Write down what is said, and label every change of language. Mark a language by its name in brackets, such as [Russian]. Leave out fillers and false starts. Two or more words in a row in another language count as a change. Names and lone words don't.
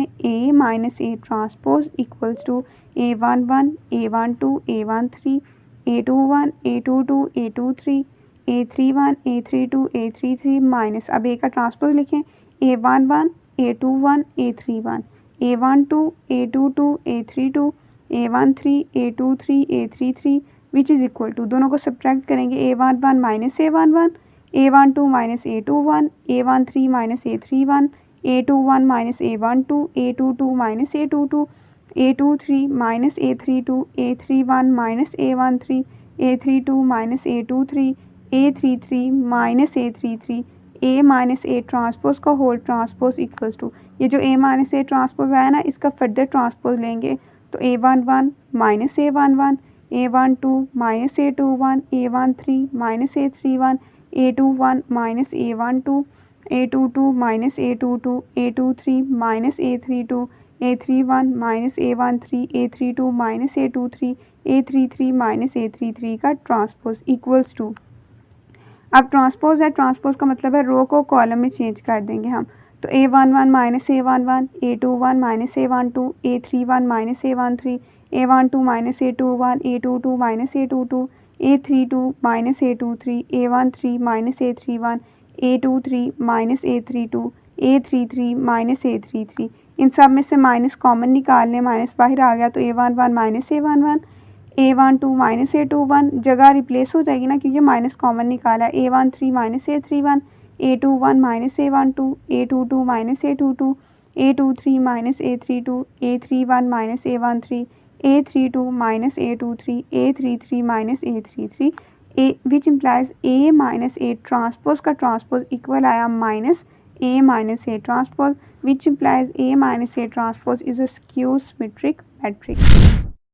[English] A minus A transpose equals to A11 A12 A13 A21 A22 A23 A31 A32 A33 माइनस, [Hindi] अब ए का ट्रांसपोज लिखें, [English] A11 A21 A31 A12 A22 A32 A13 A23 A33 which is equal to, [Hindi] दोनों को सब्ट्रैक्ट करेंगे. [English] A11 माइनस A11 A12 माइनस A21 A13 माइनस A31 A21 माइनस A12 A22 माइनस A22 A23 माइनस A32 A31 माइनस A13 A32 माइनस A23 A33 माइनस A33 A minus A transpose का whole transpose equals टू, [Hindi] ये जो ए माइनस ए ट्रांसपोज आया ना, इसका फर्दर ट्रांसपोज लेंगे तो [English] A11 माइनस A11 A12 माइनस A21 A13 माइनस A31 A21 माइनस A12 A22 माइनस A22 A23 माइनस A32 A31 माइनस A13 A32 माइनस A23 A33 माइनस A33 का transpose equals to. [Hindi] अब ट्रांसपोज है, ट्रांसपोज का मतलब है रो को कॉलम में चेंज कर देंगे हम, तो [English] A11 माइनस A11 A21 माइनस A12 A31 माइनस A13 A12 माइनस A21 A22 माइनस A22 A32 माइनस A23 A13 माइनस A31 A23 माइनस A32 A33 माइनस A33. [Hindi] इन सब में से माइनस कॉमन निकाल लें, माइनस बाहर आ गया तो [English] A11 माइनस A11 A12 माइनस A21 [Hindi] जगह रिप्लेस हो जाएगी ना, क्योंकि माइनस कॉमन निकाला है. [English] A13 माइनस A31 A21 माइनस A12 A22 माइनस A22 A23 माइनस A32 A31 माइनस A13 A32 माइनस A23 A33 माइनस A33 A which implies A minus A transpose का transpose equal आया minus A minus A transpose which implies A minus A transpose is a skew symmetric matrix।